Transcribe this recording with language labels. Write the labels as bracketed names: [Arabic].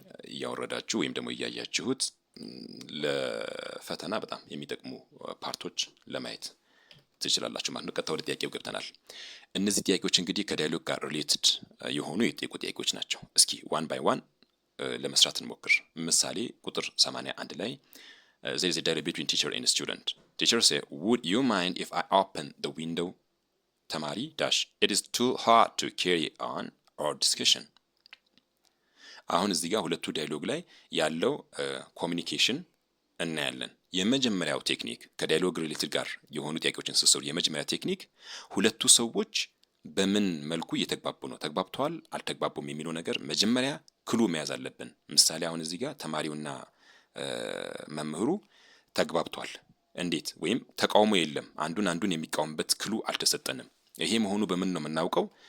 [Amharic] እያወረዳችሁ ወይም ደግሞ እያያችሁት ለፈተና በጣም የሚጠቅሙ ፓርቶች ለማየት ትችላላችሁ ማለት ነው። ቀጥታ ወደ ጥያቄው ገብተናል። እነዚህ ጥያቄዎች እንግዲህ ከዳያሎግ ጋር ሪሌትድ የሆኑ የተጠየቁ ጥያቄዎች ናቸው። እስኪ ዋን ባይ ዋን ለመስራት እንሞክር። ምሳሌ ቁጥር 81 ላይ there is a dialogue between teacher and student. [English] Teacher say, would you mind if I open the window? ተማሪ dash it is too hard to carry on our discussion. [Amharic] አሁን እዚህ ጋር ሁለቱ ዳያሎግ ላይ ያለው ኮሚኒኬሽን እናያለን። የመጀመሪያው ቴክኒክ ከዳያሎግ ሪሌትድ ጋር የሆኑ ጥያቄዎችን ስትሰሩ የመጀመሪያ ቴክኒክ ሁለቱ ሰዎች በምን መልኩ እየተግባቡ ነው፣ ተግባብተዋል አልተግባቡም የሚለው ነገር መጀመሪያ ክሉ መያዝ አለብን። ምሳሌ አሁን እዚህ ጋር ተማሪውና መምህሩ ተግባብተዋል እንዴት፣ ወይም ተቃውሞ የለም፣ አንዱን የሚቃወምበት ክሉ አልተሰጠንም። ይሄ መሆኑ በምን ነው የምናውቀው?